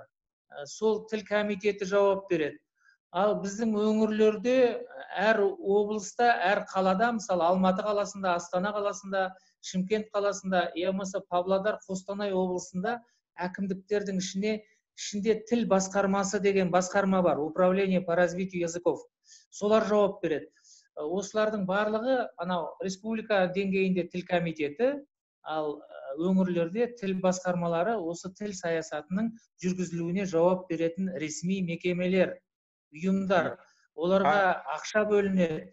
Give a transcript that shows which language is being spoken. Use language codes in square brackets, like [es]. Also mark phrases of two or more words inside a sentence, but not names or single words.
[kk] Сол тіл комитеті жауап береді. Ал біздің өңірлерде, әр облыста, әр қалада, мысалы Алматы қаласында, Астана қаласында, Шымкент қаласында, болмаса Павлодар, Қостанай облысында әкімдіктердің ішінде тіл басқармасы деген басқарма бар, [ru] управление по развитию языков. [kk] Солар жауап береді. Осылардың барлығы анау республика деңгейінде тіл комитеті, ал өңірлерде тіл басқармалары осы тіл саясатының жүргізілуіне жауап беретін ресми мекемелер, ұйымдар. Оларға ақша бөлінеді.